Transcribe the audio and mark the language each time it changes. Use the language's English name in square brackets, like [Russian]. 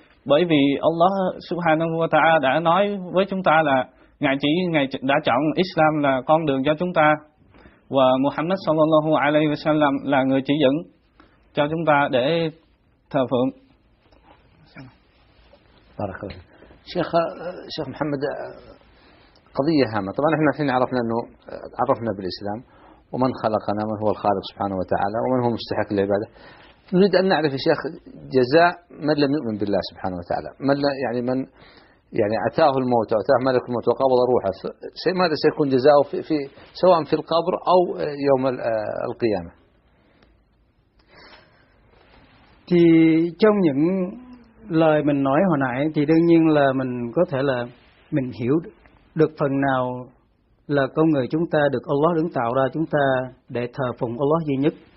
[Vietnamese] Bởi vì Allah Subhanahu wa ta'ala đã nói với chúng ta là Ngài đã chọn Islam là con đường cho chúng ta, và Muhammad sallallahu alaihi wa sallam là người chỉ dẫn cho chúng ta để thờ phượng. [Arabic] Sheikh Muhammad, قضية هامة. طبعا احنا الحين عرفنا انه عرفنا بالاسلام ومن خلقنا من هو الخالق سبحانه وتعالى ومن هو مستحق للعبادة. نريد ان نعرف يا شيخ جزاء من لم يؤمن بالله سبحانه وتعالى. من اتاه الموت او اتاه ملك الموت وقبض روحه. ماذا سيكون جزاؤه في سواء في القبر او يوم القيامة. [Vietnamese] Thì trong những lời mình nói hồi nãy thì đương nhiên là mình có thể là mình hiểu được phần nào là con người chúng ta được Allah đứng tạo ra chúng ta để thờ phụng Allah duy nhất.